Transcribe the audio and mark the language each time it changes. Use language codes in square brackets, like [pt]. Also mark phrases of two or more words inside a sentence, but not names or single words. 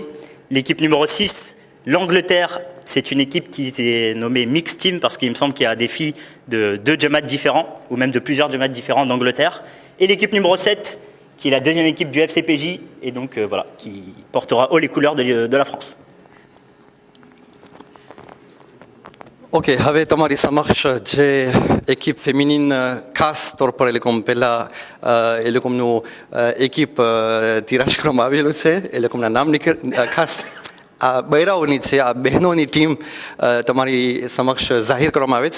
[fr] L'équipe numéro 6, l'Angleterre, c'est une équipe qui s'est nommée [en] Mixed Team [fr] parce qu'il me semble qu'il y a des filles de 2 Jamaats différents, ou même de plusieurs Jamaats différents d'Angleterre. Et l'équipe numéro 7, qui est la deuxième équipe du FCPJ, et donc qui portera haut les couleurs de la France. [gu] ઓકે, હવે તમારી સમક્ષ જે [fr] équipe féminine [gu] ખાસ તौर પર પહેલાં એ લોકોનું એકિપ તિરાશ કરવામાં આવેલું છે. એ લોકોના નામ ખાસ આ બૈરાઓની છે, આ બહેનોની ટીમ તમારી સમક્ષ જાહેર કરવામાં આવે છે.